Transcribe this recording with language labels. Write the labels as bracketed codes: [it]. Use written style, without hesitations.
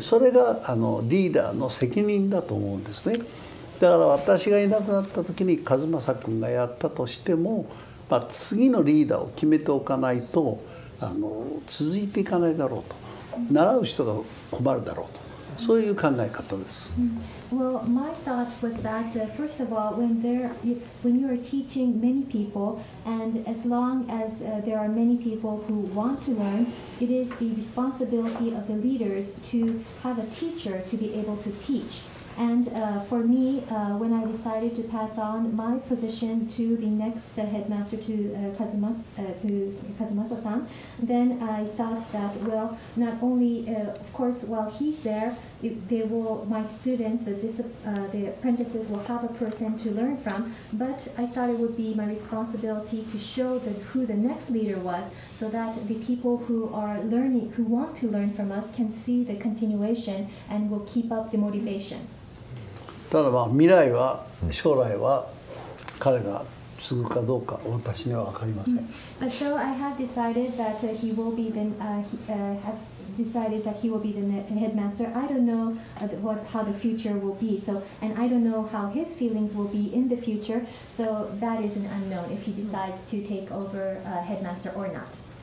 [ja] それがリーダーの責任だと思うんですね。だから私がいなくなった時に和正君がやったとしても、次のリーダーを決めておかないと続いていかないだろうと、習う人が困るだろうと、そういう考え方です。 [en] Well, my thought was that first of all, when you are teaching many people, and as long as there are many people who want to learn, it is the responsibility of the leaders to have a teacher to be able to teach. And for me, when I decided to pass on my position to the next headmaster, to Kazumasa-san, then I thought that, well, not only, of course, while he's there, my students, the apprentices will have a person to learn from, but I thought it would be my responsibility to show who the next leader was, so that the people who are learning, who want to learn from us, can see the continuation and will keep up the motivation. [ja] ただ未来は将来は彼が継ぐかどうか私には分かりません。 [en] So I have decided that he will be have decided that he will be the headmaster. I don't know how the future will be. So, and I don't know how his feelings will be in the future. So that is an unknown if he decides to take over headmaster or not.